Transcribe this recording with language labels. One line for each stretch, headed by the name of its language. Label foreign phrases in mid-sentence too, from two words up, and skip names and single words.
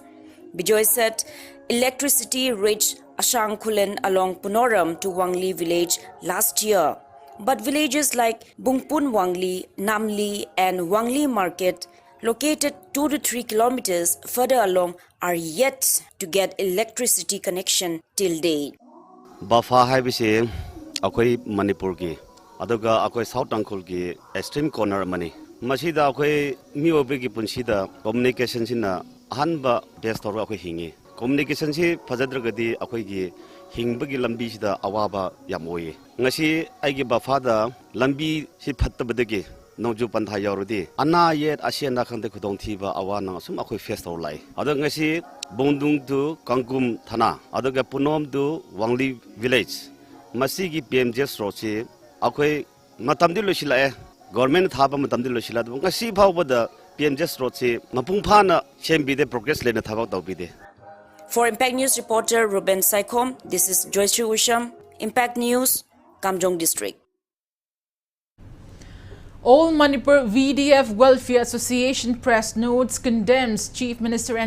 English: Bijoy said electricity reached Ashangkulen along Punoram to Wangli village last year, but villages like Bungpun Wangli, Namli and Wangli Market, located 2 to 3 kilometers further along, are yet to get electricity connection till date.
Manipuri: Bafa haibise akoi Manipur ki aduga akoi South Tangkhul ki
English: extreme corner
Manipuri: mani masida akoi miobe ki punsida communication sina hanba best tor akoi hingi communication si fajadragadi akoi gi hingbagi lambi sida awaba yamoye ngasi aigi bafa da lambi si phattabadagi nongju pantha yaurudi ana yet asiana khande khudong thiba awana sum akoi face tor lai adu ngasi Bondung to Kangkum Thana, aduga Punom to Wangli village. Masigi PMGS roche, akoi matamdi loshila government thaba matamdi loshila. Ngasi phawba da PMGS roche mapungphana shembi de progress lena thaba tawbide.
English: For Impact News reporter Ruben Saikom, this is Joyce Usham, Impact News, Kamjong District. All Manipur VDF Welfare Association press notes condemns Chief Minister N.